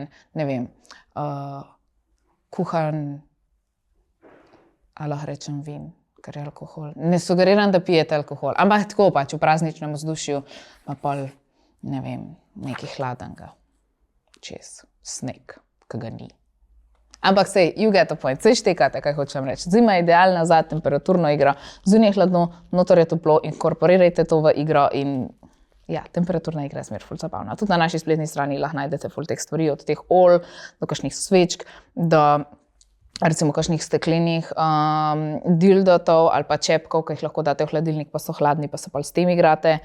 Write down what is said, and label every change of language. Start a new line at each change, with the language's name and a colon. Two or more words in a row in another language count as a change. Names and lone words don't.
Slovenian: Ne vem, kuhan, ali lahko rečem vin, ker je alkohol. Ne sugeriram, da pijete alkohol, ampak tako pač v prazničnem vzdušju pa pol, ne vem, nekaj hladnega čez sneg, ki ga ni. Ampak sej,
English: you get the point,
Slovenian: sej štekate, kaj hočem reči. Zima je idealna za temperaturno igro, zunaj je hladno, notor je toplo, inkorporirajte to v igro in ja, temperaturna igra je zmer ful zabavna. Tudi na naši spletni strani lahko najdete ful teh stvari, od teh olj do kakšnih svečk, do recimo kakšnih steklenih dildotov ali pa čepkov, ki jih lahko date v hladilnik, pa so hladni, pa se pa s tem igrate.